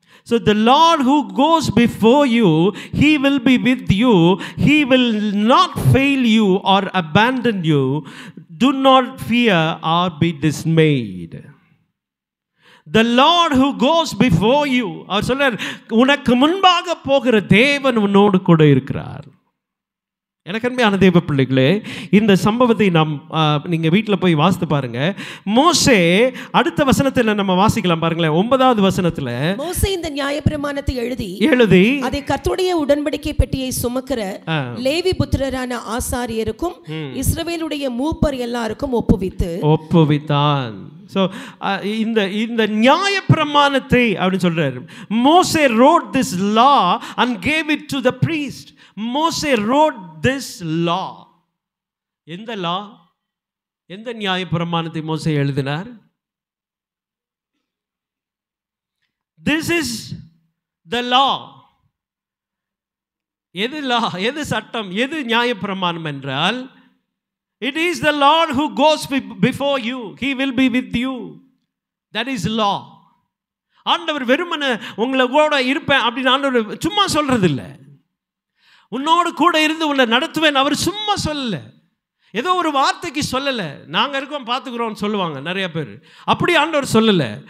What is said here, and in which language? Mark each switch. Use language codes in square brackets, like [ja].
[en] So the Lord who goes before you, He will be with you. He will not fail you or abandon you. Do not fear or be dismayed. The Lord who goes before you, [ta] அவர் சொல்றார், உனக்கு முன்பாக போகிற தேவன் உன்னோடு கூட இருக்கிறார். எனக்கு அருமையான தேவ பிள்ளைகளே, இந்த சம்பவத்தை நாம் நீங்கள் வீட்டில் போய் வாசித்து பாருங்க. மோசே அடுத்த வசனத்தில் நம்ம வாசிக்கலாம் பாருங்களேன். 9வது வசனத்தில் மோசே இந்த நியாயப்பிரமாணத்தை எழுதி அதை கர்த்தருடைய உடன்படிக்கை பெட்டியை சுமக்கிற லேவி புத்திரரான ஆசாரியருக்கும் இஸ்ரவேலுடைய மூப்பர் எல்லாருக்கும் ஒப்புவித்தான். ஸோ இந்த நியாயப்பிரமாணத்தை அப்படின்னு சொல்றாரு. [en] மோசே wrote this law and gave it to the priest. மோசே wrote this law. [ta] எந்த லா, எந்த நியாயப்பிரமாணத்தை மோசே எழுதினார்? [en] This is the law. [ta] எது லா, எது சட்டம், எது நியாயப்பிரமாணம் என்றால், [en] it is the Lord who goes before you. He will be with you. That is law. [ta] ஆண்டவர் வெறுமனே உங்களை கூட இருப்பேன் அப்படின்னு ஆண்டவர் சும்மா சொல்றது இல்லை. உன்னோடு கூட இருந்து உன்னை நடத்துவேன் அவர் சும்மா சொல்லல. ஏதோ ஒரு வார்த்தைக்கு சொல்லலை, நாங்கள் இருக்கோம் பார்த்துக்குறோம்னு சொல்லுவாங்க நிறைய பேர். அப்படி ஆண்டவர் சொல்லலை.